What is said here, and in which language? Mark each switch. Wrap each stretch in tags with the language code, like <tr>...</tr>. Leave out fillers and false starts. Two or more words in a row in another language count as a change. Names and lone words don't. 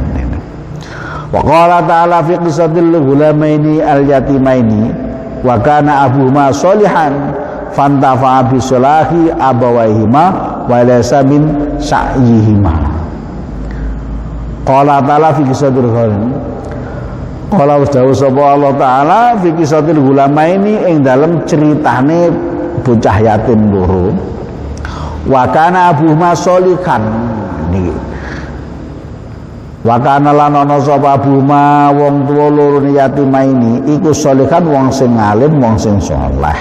<ar>وقال تعالى في قصة الغلامين اليتيمين وكان أبوهما صالحا فانتفعا بصلاح أبويهما وليس من سعيهما. قال تعالى في قصة الغلامين.</ar> <jv>Qala dawuh sapa Allah taala</jv> <ar>في قصة الغلامين</ar> <jv>ing dalem ceritane bocah yatim loro.</jv> <ar>وكان أبوهما صالحا niki. وكان</ar> <jv>lan ana sapa abuhuma wong tuwa loro yatimaini iku sholihan wong sing alim, wong sing saleh.</jv>